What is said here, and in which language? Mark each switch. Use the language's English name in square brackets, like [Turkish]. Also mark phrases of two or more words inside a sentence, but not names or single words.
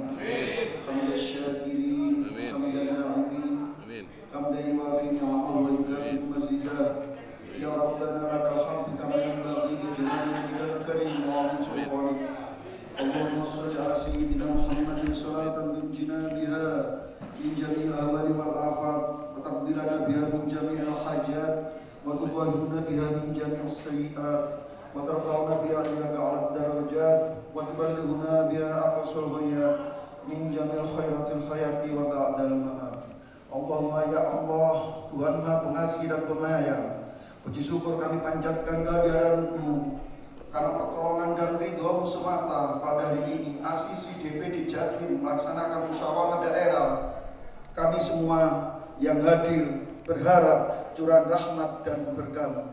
[Arabic] حمدا شاكرين حمدا ناعمين حمدا يوافي نعمه ويكافئ مزيده. يا ربنا لك الحمد كما ينبغي لجلال وجهك الكريم وعظيم سلطانك. اللهم صل على سيدنا محمد صلاة تنجينا بها من جميع الأهوال والآفات وتقضي لنا بها جميع الحاجات وتطهرنا بها من جميع السيئات وترفعنا بها عندك أعلى الدرجات وتبلغنا بها أقصى الغايات من جميع الخيرات في الحياة وبعد الممات. اللهم يا الله, [Indonesian] Tuhan Maha Pengasih dan Penyayang, puji syukur kami panjatkan kehadiran-Mu karena pertolongan dan ridho-Mu semata pada hari ini ASISI DPD Jatim melaksanakan musyawarah daerah. Kami semua yang hadir berharap curahan rahmat dan berkah.